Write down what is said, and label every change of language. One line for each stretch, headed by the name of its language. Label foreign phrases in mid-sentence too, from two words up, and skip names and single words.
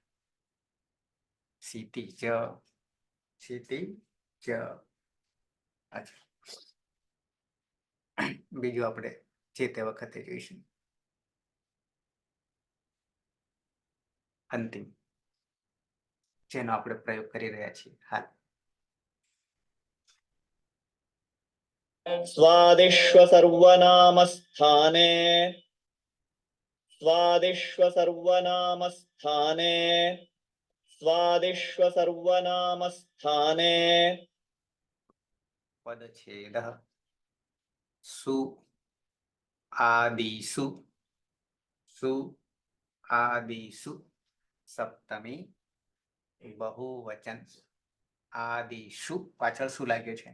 Sanskrit: સીતિ ચ, સીતિ ચ.
Gujarati: અચ્છા, બીજું આપણે જે તે વખતે જોઈશું. અંતિમ, જેનો આપણે પ્રયોગ કરી રહ્યા છીએ હાલ.
Sanskrit: स्वादिष्व सर्वनामस्थाने स्वादिष्व सर्वनामस्थाने स्वादिष्व सर्वनामस्थाने
Gujarati: પદછેદ સુ આદિસુ, સુ આદિસુ. સપ્તમી બહુવચન. આદિશુ પાછળ શું લાગ્યું છે?